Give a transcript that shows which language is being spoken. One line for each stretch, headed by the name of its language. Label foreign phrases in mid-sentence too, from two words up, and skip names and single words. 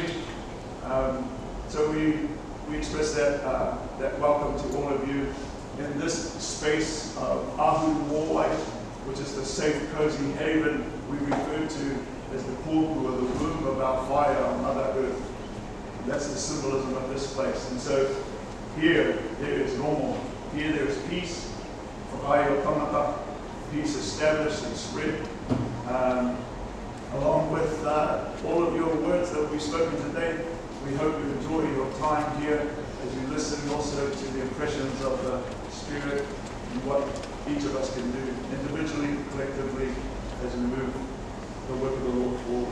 English: So we express that welcome to all of you in this space of Ahu Mowai, which is the safe, cozy haven we refer to as the pōku, or the womb of our fire on Mother Earth. That's the symbolism of this place. And so here, there is normal. Here there is peace,
Māori: whakai o tangata,
English: peace established and spread. Along with all of your words that we've spoken today, we hope you enjoy your time here as you listen also to the impressions of the Spirit and what each of us can do individually, collectively, as we move the work of the Lord forward.